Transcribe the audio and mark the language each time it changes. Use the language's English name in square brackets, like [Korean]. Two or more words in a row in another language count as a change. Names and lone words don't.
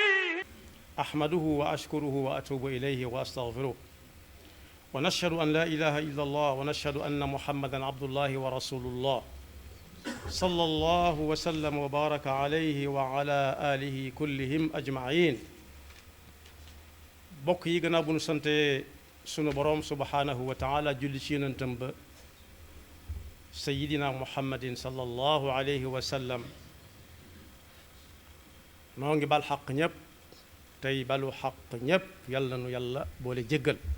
[Arabic] أحمده وأشكره وأتوب إليه وأستغفره ونشهد أن لا إله إلا الله ونشهد أن محمدا عبد الله ورسول الله صلى الله وسلم وبارك عليه وعلى آله كلهم أجمعين [Wolof] bokk yi gannaaw bu nu sante sunu boroom [Arabic] سبحانه وتعالى [Wolof] julli ci yonentam ba [Arabic] سيدنا محمد صلى الله عليه وسلم [Wolof] noo ngi bal xaq ñépp tey balu xaq ñépp yàlla nu yàlla boole jéggal